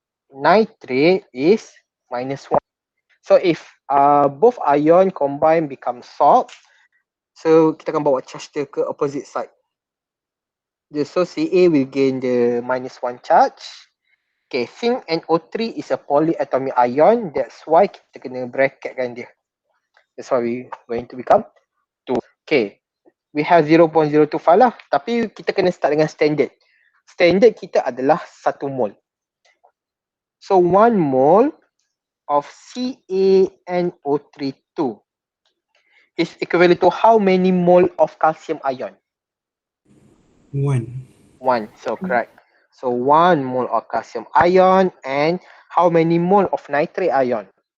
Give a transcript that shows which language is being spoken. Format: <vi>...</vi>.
<en>Nitrate is -1. So if both ion combine become salt, so</en> <ms>kita akan bawa</ms> <en>charge</en> <ms>dia ke</ms> <en>opposite side. So Ca will gain the -1 charge. Okay, zinc NO3 is a polyatomic ion. That's why</en> <ms>kita kena bracketkan dia.</ms> <en>That's why we going to become 2. Okay, we have 0.025</en> <ms>lah. Tapi kita kena start dengan standard. Standard kita adalah 1 mole.</ms> <en>So 1 mole of CaNO3 2 is equivalent to how many mole of calcium ion? 1. 1. So correct. So 1 mole of calcium ion and how many mole of nitrate ion?</en>